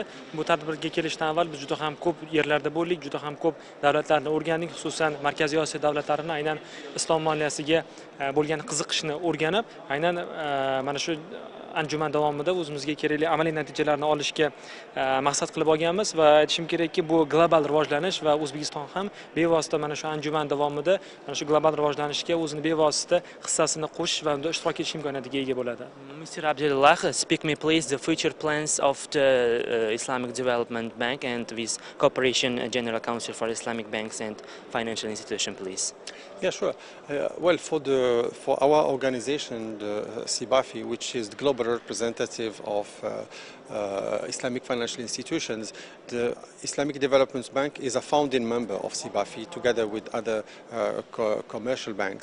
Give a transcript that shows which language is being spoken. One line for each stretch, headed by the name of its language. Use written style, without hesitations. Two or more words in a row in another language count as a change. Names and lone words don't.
Uzbek: Bu tadbirga kelishdan avval biz juda ham ko'p yerlarda bo'ldik, juda ham ko'p davlatlarni o'rgandik, xususan Markaziy Osiyo davlatlarini aynan islom moliyasiga bo'lgan qiziqishni o'rganib, aynan mana shu anjuman davomida o'zimizga kerakli amaliy natijalarni olishga maqsad qilib olganmiz va aytishim kerakki, bu global rivojlanish va O'zbekiston ham bevosita mana shu anjuman davomida mana shu global rivojlanishga o'zini bevosita hissasini qo'shish va unda ishtirok etish imkoniyatiga ega bo'ladi.
English: Mr. Abdullah, speak me please the future plans of the Islamic Development Bank and with Cooperation General Council for Islamic Banks and Financial Institutions, please. Yeah, sure. Well, for our organization, the CIBAFI, which is the global representative of Islamic financial institutions, the Islamic Development Bank is a founding member of CIBAFI together with other commercial banks.